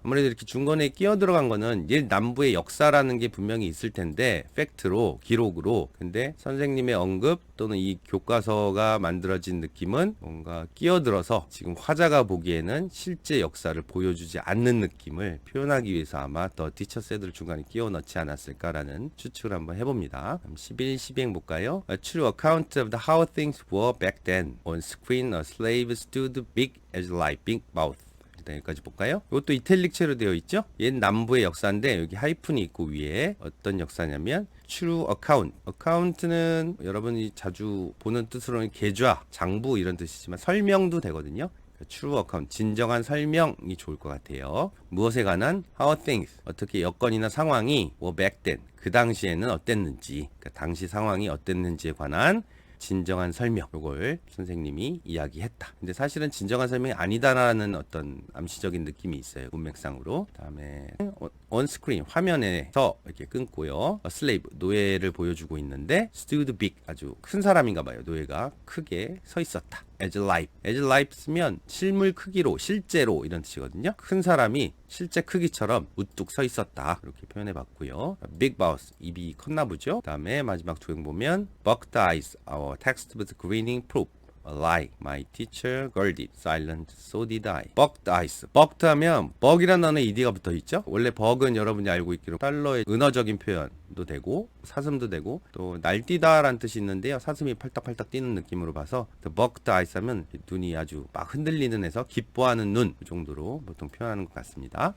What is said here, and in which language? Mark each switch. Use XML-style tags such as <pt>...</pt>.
<ko>아무래도 이렇게 중간에 끼어 들어간 거는 옛 남부의 역사라는 게 분명히 있을 텐데 팩트로 기록으로 근데 선생님의 언급 또는 이 교과서가 만들어진 느낌은 뭔가 끼어들어서 지금 화자가 보기에는 실제 역사를 보여주지 않는 느낌을 표현하기 위해서 아마 더 티처세드를 중간에 끼워 넣지 않았을까라는 추측을 한번 해봅니다. 11, 12행 볼까요?</ko> <en>A true account of the how things were back then. On screen a slave stood big as life, big mouth.</en> <ko>여기까지 볼까요? 이것도 이탈릭체로 되어 있죠? 옛 남부의 역사인데 여기 하이픈이 있고 위에 어떤 역사냐면</ko> <en>true account.</en> <ko>account는 여러분이 자주 보는 뜻으로는 계좌, 장부 이런 뜻이지만 설명도 되거든요. true account, 진정한 설명이 좋을 것 같아요. 무엇에 관한</ko> <en>how things,</en> <ko>어떻게 여건이나 상황이</ko> <en>were back then,</en> <ko>그 당시에는 어땠는지, 그러니까 당시 상황이 어땠는지에 관한 진정한 설명, 요걸 선생님이 이야기했다. 근데 사실은 진정한 설명이 아니다라는 어떤 암시적인 느낌이 있어요. 문맥상으로. 다음에</ko> <en>on screen,</en> <ko>화면에서 이렇게 끊고요.</ko> <en>A slave,</en> <ko>노예를 보여주고 있는데</ko> <en>stood big,</en> <ko>아주 큰 사람인가 봐요. 노예가 크게 서 있었다.</ko> <en>as life. as life</en> <ko>쓰면 실물 크기로, 실제로 이런 뜻이거든요. 큰 사람이 실제 크기처럼 우뚝 서 있었다. 이렇게 표현해 봤고요.</ko> <en>big mouth,</en> <ko>입이 컸나 보죠. 그다음에 마지막 두 행 보면</ko> <en>bugged eyes, our text was grinning proof. A lie. My teacher guarded it. Silent. So did I. Bugged eyes.</en> <ko>bugged 하면 bug이라는 단어에 ed가 붙어 있죠. 원래 bug은 여러분이 알고 있기로 달러의 은어적인 표현도 되고 사슴도 되고 또 날뛰다라는 뜻이 있는데요. 사슴이 팔딱팔딱 뛰는 느낌으로 봐서</ko> <en>bugged eyes</en> <ko>하면 눈이 아주 막 흔들리는 해서 기뻐하는 눈 정도로 보통 표현하는 것 같습니다.</ko>